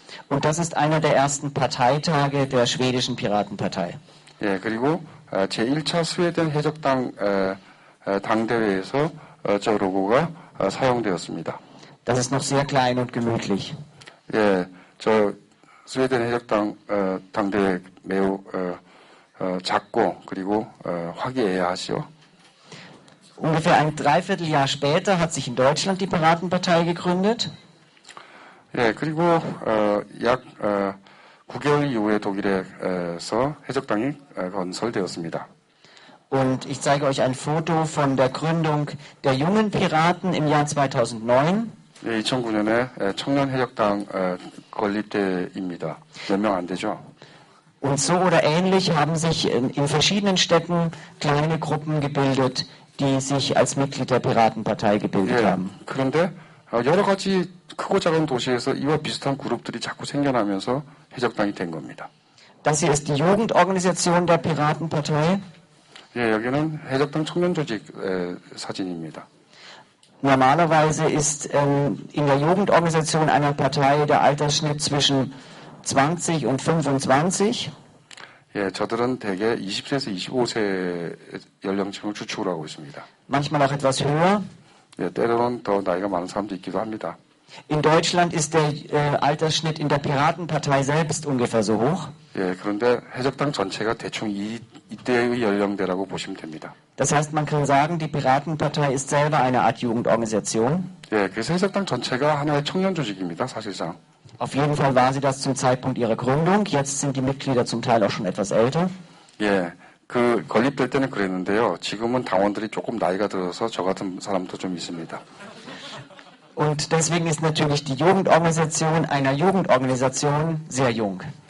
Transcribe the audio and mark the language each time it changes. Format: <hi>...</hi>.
<de>Und das ist einer der ersten Parteitage der schwedischen Piratenpartei.</de> <ko>예, 그리고 제1차 스웨덴 해적당 당대회에서 저 로고가 사용되었습니다.</ko> <de>Das ist noch sehr klein und gemütlich.</de> <ko>예, 저 스웨덴 해적당 당대회 매우 작고 그리고 화기애애하시오.</ko> <de>Ungefähr ein Dreivierteljahr später hat sich in Deutschland die Piratenpartei gegründet.</de> <ko>예, 그리고 약 9개월 이후에 독일에서 해적당이 건설되었습니다.</ko> <de>Und ich zeige euch ein Foto von der Gründung der jungen Piraten im Jahr 2009.</de> <ko>예, 2009년에 청년 해적당 건립 때입니다. 몇 명 안 되죠?</ko> <de>Und so oder ähnlich haben sich in verschiedenen Städten kleine Gruppen gebildet, die sich als Mitglied der Piratenpartei gebildet 예, haben.</de> <ko>그런데 여러 가지 크고 작은 도시에서 이와 비슷한 그룹들이 자꾸 생겨나면서 해적당이 된 겁니다.</ko> <de>Das hier ist die Jugendorganisation der Piratenpartei.</de> <ko>예, 여기는 해적당 청년 조직 사진입니다.</ko> <de>Normalerweise ist in der Jugendorganisation einer Partei der Altersschnitt zwischen 20 und 25.</de> <ko>예, 저들은 대개 20세에서 25세 연령층을 주축으로 하고 있습니다.</ko> <de>Manchmal auch etwas höher.</de> <ko>예, 때로는 더 나이가 많은 사람도 있기도 합니다.</ko> <de>In Deutschland ist der Altersschnitt in der Piratenpartei selbst ungefähr so hoch.</de> <ko>예, 그런데 해적당 전체가 대충 이 이때의 연령대라고 보시면 됩니다.</ko> <de>Das heißt, man kann sagen, die Piratenpartei ist selber eine Art Jugendorganisation.</de> <ko>예, 그래서 해적당 전체가 하나의 청년 조직입니다, 사실상.</ko> <de>Auf jeden Fall war sie das zum Zeitpunkt ihrer Gründung. Jetzt sind die Mitglieder zum Teil auch schon etwas älter.</de> <ko>예, 그 건립될 때는 그랬는데요. 지금은 당원들이 조금 나이가 들어서 저 같은 사람도 좀 있습니다.</ko> <de>Und deswegen ist natürlich die Jugendorganisation einer Jugendorganisation sehr jung.</de>